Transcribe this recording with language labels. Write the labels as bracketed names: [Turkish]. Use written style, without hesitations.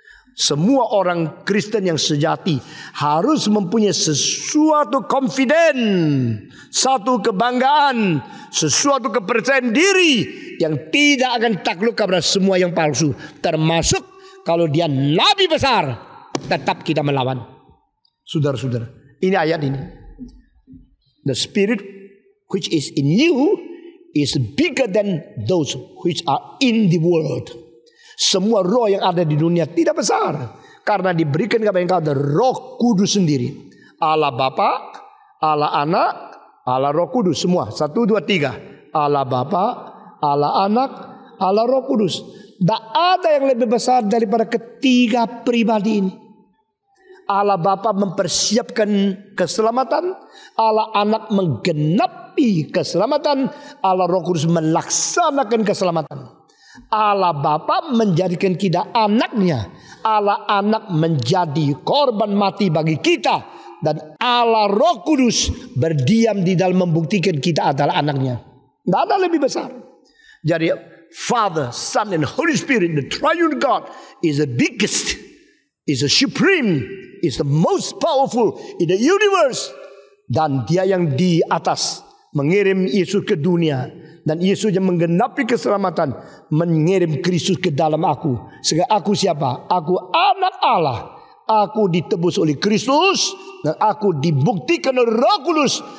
[Indonesian] Semua orang Kristen yang sejati harus mempunyai sesuatu confident, satu kebanggaan, sesuatu kepercayaan diri yang tidak akan takluk kepada semua yang palsu. Termasuk kalau dia nabi besar, tetap kita melawan. Saudara-saudara, ini ayat ini. [English] The spirit which is in you is bigger than those which are in the world. [Indonesian] Semua roh yang ada di dunia tidak besar, karena diberikan kepada engkau ada Roh Kudus sendiri. Allah Bapa, Allah Anak, Allah Roh Kudus, semua 1, 2, 3. Allah Bapa, Allah Anak, Allah Roh Kudus. Tidak ada yang lebih besar daripada ketiga pribadi ini. Allah Bapa mempersiapkan keselamatan, Allah Anak menggenapi keselamatan, Allah Roh Kudus melaksanakan keselamatan. Allah Bapa menjadikan kita anaknya, Allah Anak menjadi korban mati bagi kita, dan Allah Roh Kudus berdiam di dalam membuktikan kita adalah anaknya. Tidak ada lebih besar. [English] Jadi Father, Son, and Holy Spirit, the Triune God, is the biggest, is the supreme, is the most powerful in the universe. [Indonesian] Dan dia yang di atas mengirim Yesus ke dunia, dan Yesus yang menggenapi keselamatan, mengirim Kristus ke dalam aku. Sehingga aku siapa? Aku anak Allah. Aku ditebus oleh Kristus, dan aku dibuktikan oleh Roh Kudus.